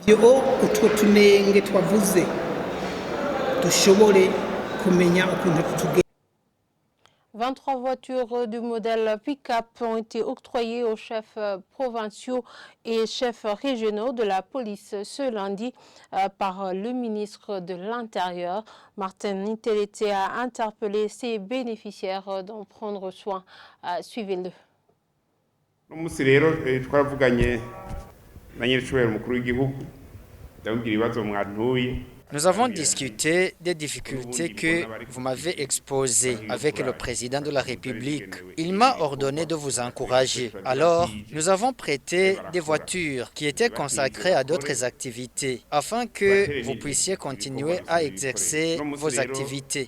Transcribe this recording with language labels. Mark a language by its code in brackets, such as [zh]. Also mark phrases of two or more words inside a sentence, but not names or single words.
[fr] 23 voitures du modèle pick-up ont été octroyées aux chefs provinciaux et chefs régionaux de la police ce lundi par le ministre de l'Intérieur. Martin Nitelete a interpellé ses bénéficiaires d'en prendre soin. Suivez-le. [rn] umunsi rero twaravuganye na nyiricubahiro umukuru w'igihugu ndamubwira ibibazo mwantuye. [fr] Nous avons discuté des difficultés que vous m'avez exposées avec le président de la République. Il m'a ordonné de vous encourager. Alors, nous avons prêté des voitures qui étaient consacrées à d'autres activités afin que vous puissiez continuer à exercer vos activités.